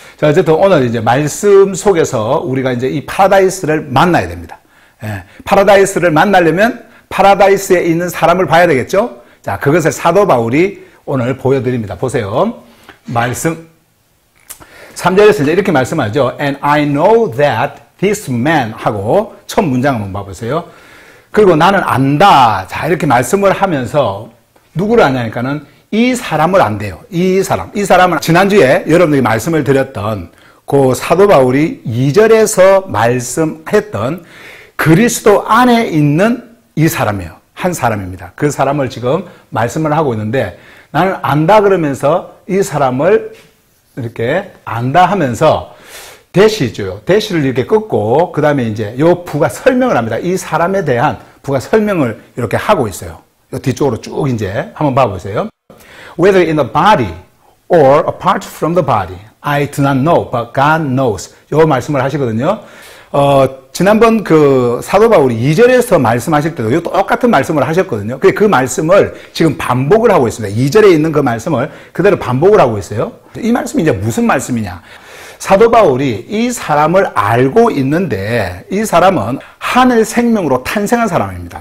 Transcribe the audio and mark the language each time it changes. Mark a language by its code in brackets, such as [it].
[ko] 자, 어쨌든 오늘 이제 말씀 속에서 우리가 이제 이 파라다이스를 만나야 됩니다. 파라다이스를 만나려면 파라다이스에 있는 사람을 봐야 되겠죠? 자, 그것을 사도 바울이 오늘 보여드립니다. 보세요. 말씀 3절에서 이제 이렇게 말씀하죠. [en] And I know that this man [ko] 하고 첫 문장 한번 봐보세요. 그리고 나는 안다. 자, 이렇게 말씀을 하면서 누구를 아냐니까는 이 사람을 안대요. 이 사람은 지난주에 여러분에게 말씀을 드렸던 그 사도 바울이 2절에서 말씀했던 그리스도 안에 있는 이 사람이에요. 한 사람입니다. 그 사람을 지금 말씀을 하고 있는데 나는 안다 그러면서 이 사람을 이렇게 안다 하면서 대시죠. 대시를 이렇게 끊고 그 다음에 이제 요 부가 설명을 합니다. 이 사람에 대한 부가 설명을 이렇게 하고 있어요. 뒤쪽으로 쭉 이제 한번 봐보세요. [en] Whether in the body or apart from the body, I do not know, but God knows. [ko] 요 말씀을 하시거든요. 지난번 그 사도 바울이 2절에서 말씀하실 때도 똑같은 말씀을 하셨거든요. 그 말씀을 지금 반복을 하고 있습니다. 2절에 있는 그 말씀을 그대로 반복을 하고 있어요. 이 말씀이 이제 무슨 말씀이냐? 사도 바울이 이 사람을 알고 있는데 이 사람은 하늘 생명으로 탄생한 사람입니다.